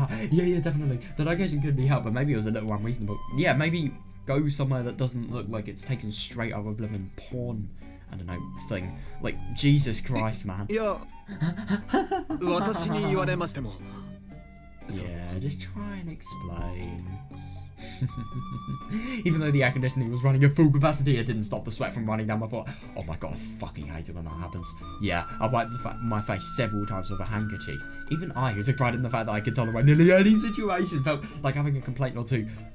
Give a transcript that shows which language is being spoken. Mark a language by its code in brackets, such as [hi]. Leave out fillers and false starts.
[en] Yeah, definitely. The location could be helped, but maybe it was a little unreasonable. Yeah, maybe go somewhere that doesn't look like it's taken straight out of a blooming porn, I don't know, thing. Like, Jesus Christ, man. [ja] いや、私に言われましても。 [en] Yeah, just try and explain. Even though the air conditioning was running at full capacity, it didn't stop the sweat from running down my forehead. Oh my god, I fucking hate it when that happens. Yeah, I wiped my face several times with a handkerchief. Even I, who took pride in the fact that I could tolerate nearly any situation, felt like having a complaint or two.